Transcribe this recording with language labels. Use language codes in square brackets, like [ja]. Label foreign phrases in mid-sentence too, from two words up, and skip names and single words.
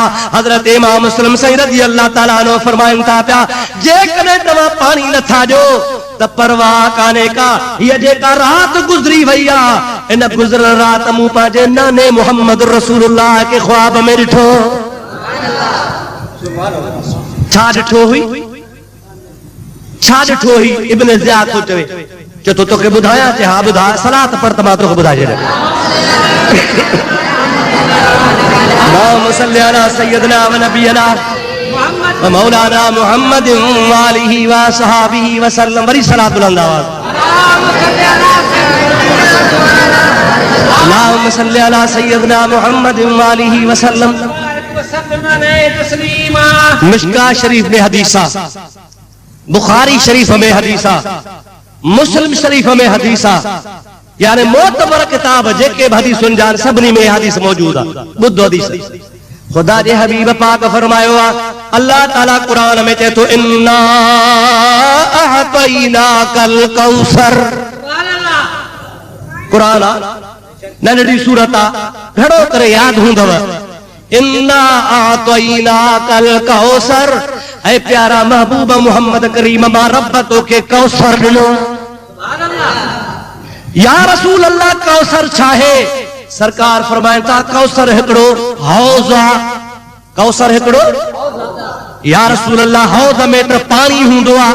[sd] हज़रत इमाम मुस्लिम सईं [ar] رضي الله تعالى عنه [sd] फरमाइनि था पिया, जेकॾहिं तव्हां पाणी नथा ॾियो त परवाह कान्हे का, हीअ जेका राति गुज़री वई आहे, इन गुज़िरियल राति मूं पंहिंजे नाने मुहम्मद रसूलुल्लाह खे ख्वाब में ॾिठो। छा ॾिठो हुई? छा ॾिठो हुई? इब्न ज़ियाद थो चवे, चए थो तोखे ॿुधायां? चए हा ॿुधाए, सलात पढ़ त मां तोखे ॿुधाए छॾियां। [ar] اللهم صل على سيدنا ونبينا ومولانا محمد وآله وصحابه وسلم. [sd] वरी सलात बुलंद आवाज़। [ar] اللهم صل على سيدنا محمد وآله وسلم. [sd] मिशका शरीफ में हदीसा, बुखारी शरीफ में हदीसा, मुस्लिम शरीफ में हदीसा, यानी मोतबर किताब जेके हदीसुनि जा सभिनी में हदीस मौजूद आहे। ॿुधो हदीस। खुदा जे हबीब पाक फरमायो आहे, अल्लाह ताला कुरान में चए थो, [ar] إنا أعطيناك الكوثر. [sd] कुरान नंढड़ी सूरत आहे, घणो करे यादि हूंदव। [ar] إنا أعطيناك الكوثر, [sd] ऐ प्यारा महबूब मोहम्मद करीम मा रब तोखे कौसर ॾिनो। [ar] يا رسول الله [sd] कौसर छाहे? सरकार फरमाइनि था कौसर हिकिड़ो हौज़ आ। कौसर हिकिड़ो [ar] يا رسول الله [sd] हौज़ में त पाणी हूंदो आ।